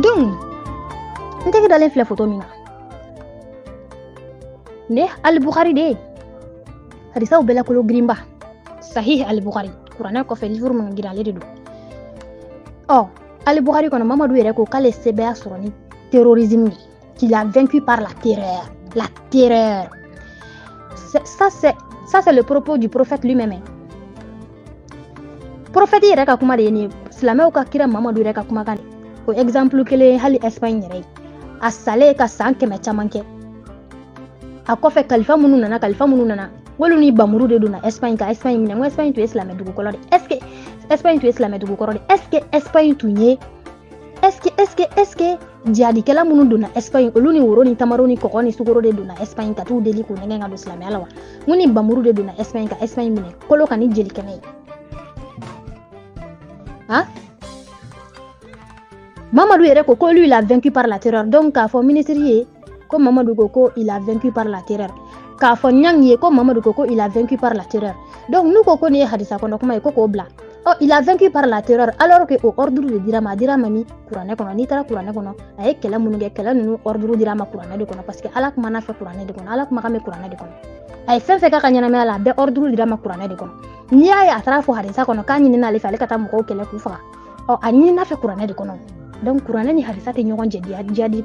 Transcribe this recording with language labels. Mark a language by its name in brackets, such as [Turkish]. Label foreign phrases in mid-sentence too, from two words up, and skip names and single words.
[Bambara] Donc n tɛgɛ dalen filɛ photo min kan ne Al-Bukhari de ye. Hadisaw bɛɛ lakolo girinba Sahih Al-Bukhari kuranɛ kɔfɛ livre minnu girin ale de don. Al-Bukhari kɔnɔ Mamadu yɛrɛ ko k'ale sɛbɛya sɔrɔ ni terrorisme [French] qu'il a vaincu par la terreur. La terreur. Ça c'est le propos du prophète lui-même. [Bambara] Prophète yɛrɛ ka kuma de ye nin silamɛw ka kira Mamadu yɛrɛ ka kumakan de. O exemple kelen hali Espagne yɛrɛ ye. A salen ka san 100 caman kɛ. A kɔfɛ kalifa minnu nana wolu ni bamuru de donna Espagne ka Espagne minɛ. N ko Espagne tun ye silamɛ dugukɔrɔ de. [French] Est-ce que [Bambara] Espagne tun ye silamɛ dugukɔrɔ de? [French] Est-ce que [Bambara] Espagne tun ye [French] est-ce que [Bambara] jihadikɛla minnu donna Espagne olu ni woro ni tamaro ni kɔgɔ ni sukoro de donna Espagne ka t'u deli k'u nɛgɛn ka don silamɛya la wa? N ko ni bamuru de donna Espagne ka Espagne minɛ kolo ka ni jeli kɛnɛ ye. [French] Mamadu [Bambara] yɛrɛ ko [French] lui il a vaincu par la terreur. [Bambara] Donc k'a fɔ ministre ye ko Mamadu ko [French] il a vaincu par la terreur. [Bambara] K'a fɔ Nyang ye ko Mamadu ko [French] il a vaincu par la terreur. [Bambara] Donc n'u ko nin ye hadisa kɔnɔ kuma ye k'o bila. [French] Il a vaincu par la terreur alors que [Bambara] o ordre de dira ma ni kuranɛ kɔnɔ. N'i taara kuranɛ kɔnɔ a ye kɛlɛ minnu kɛ kɛlɛ ninnu ordre dira ma kuranɛ de kɔnɔ parce que Ala kuma n'a fɛ kuranɛ de kɔnɔ. Ala kumakan bɛ kuranɛ de kɔnɔ. A ye fɛn fɛn k'a ka ɲɛnamaya la a bɛɛ ordre dira ma kuranɛ de kɔnɔ. N'i y'a ye a taara fɔ hadisa kɔnɔ k'a ɲinina ale fɛ ale ka taa mɔgɔw kɛlɛ k'u faga. A ɲinina fɛ kuranɛ de kɔnɔ. Donc kuranɛ ni hadisa tɛ ɲɔgɔn jɛ jihadi.